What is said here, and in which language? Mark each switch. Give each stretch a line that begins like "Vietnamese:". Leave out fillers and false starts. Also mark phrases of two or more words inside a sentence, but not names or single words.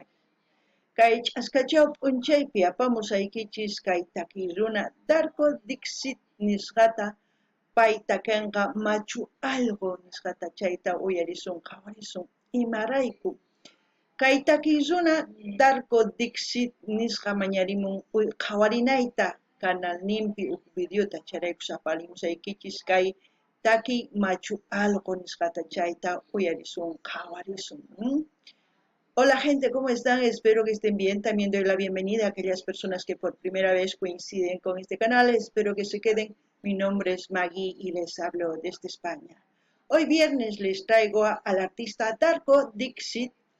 Quechua: Kay ch'askachaw p'unchaypi apamusaykichis kay takiy runa Darko Dixit nisqata payta kanqa machu algo nisqata chayta uyarisun qhawarisun imarayku. Kay takiy runa Darko Dixit nisqa mañarimun qhawarinayta canalninpi huk videota charaykus aparimusaykichis kay takiy machu algo nisqata chayta uyarisun qhawarisun.
Spanish: Hola gente, ¿cómo están? Espero que estén bien. También doy la bienvenida a aquellas personas que por primera vez coinciden con este canal. Espero que se queden. Mi nombre es Maggie y les hablo desde España. Hoy viernes les traigo al artista Darko Dixit.